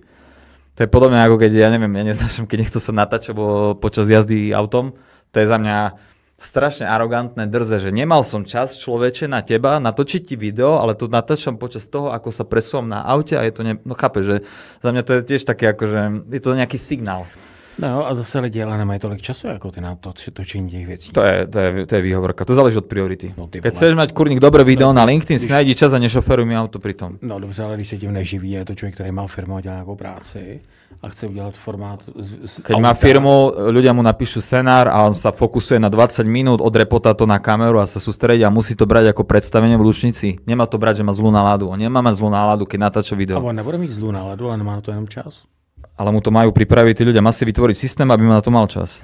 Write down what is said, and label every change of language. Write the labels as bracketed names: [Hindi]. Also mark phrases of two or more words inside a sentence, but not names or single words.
[Slovak] To je podobné ako keď, ja neviem, ja neznášam, keď niekto sa natáča počas jazdy autom, to je za mňa strašne arogantné, drze, že nemal som čas, človeče, na teba, natočiť ti video, ale to natáčam počas toho, ako sa presúvam na aute a je to, no chápeš, že za mňa to je tiež také, akože je to nejaký signál. [Czech] No a zase lidi ale nemají tolik času jako ty na točení těch věcí. [Slovak] To je výhovorka, to záleží od priority. No, keď chceš mať kurník dobré video na LinkedIn, si najdi čas a nešoferuj mi auto pri tom. [Czech] No dobře, ale když se tím neživí, je to člověk, který má firmu a dělá nějakou práci a chce udělat formát [Slovak] keď má firmu, ľudia mu napíšu scenár a on sa fokusuje na 20 minút, odrepotá to na kameru a sa sústredí a musí to brať ako predstavenie v Lučnici. Nemá to brať, že má zlú náladu. On nemá mať zlú náladu, keď natáča video. [Czech] A on nebude mít zlú náladu, ale nemá na to jenom čas. [Slovak] Ale mu to majú pripraviť tí ľudia, má si vytvoriť systém, aby na to mal čas.